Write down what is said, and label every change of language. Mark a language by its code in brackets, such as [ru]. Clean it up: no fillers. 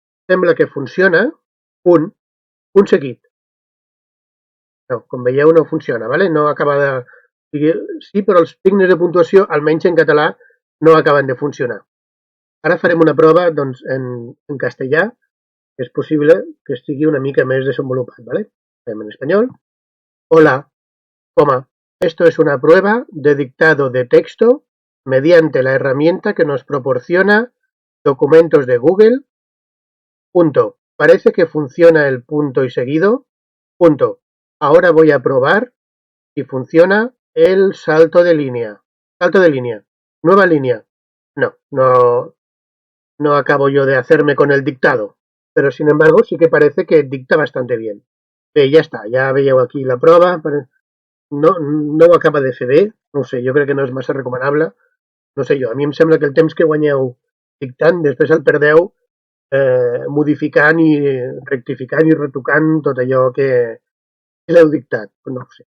[ca] Sembla que funciona, punt seguit. No, com veieu no funciona, ¿vale? No acaba de... Sí, però els signes de puntuació, almenys en català, no acaben de funcionar. Ara farem una prova doncs, en castellà, que és possible que estigui una mica més desenvolupat, ¿vale? Fem en espanyol. [es] Hola, coma, esto es una prueba de dictado de texto mediante la herramienta que nos proporciona documentos de Google. Punto. Parece que funciona el punto y seguido. Punto. Ahora voy a probar si funciona el salto de línea. Salto de línea. Nueva línea. No acabo yo de hacerme con el dictado. Pero sin embargo sí que parece que dicta bastante bien. [ca] Bé, ja està. Ja veieu aquí la prova. No ho acaba de fer bé. No ho sé, jo crec que no és massa recomanable. No sé jo, a mi em sembla que el temps que guanyeu dictant, després el perdeu modificant i rectificant i retocant tot allò que l'heu dictat. No ho sé.